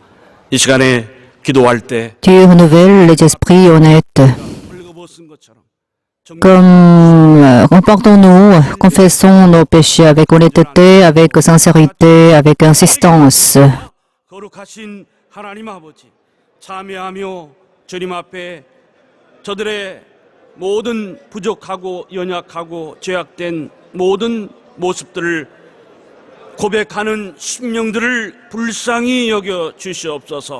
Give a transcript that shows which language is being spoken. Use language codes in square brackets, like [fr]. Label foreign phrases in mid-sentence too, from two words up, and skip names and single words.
[ko] 이 시간에 기도할 때 [fr] Dieu renouvelle les esprits honnêtes. [ko] 벌거벗은 것처럼 [fr] Comme comportons-nous, confessons nos péchés avec honnêteté, avec sincérité, avec insistance. [ko] 거룩하신 하나님 아버지 참여하며 주님 앞에 저들의 모든 부족하고 연약하고 죄악된 모든 모습들을 고백하는 심령들을 불쌍히 여겨 주시옵소서.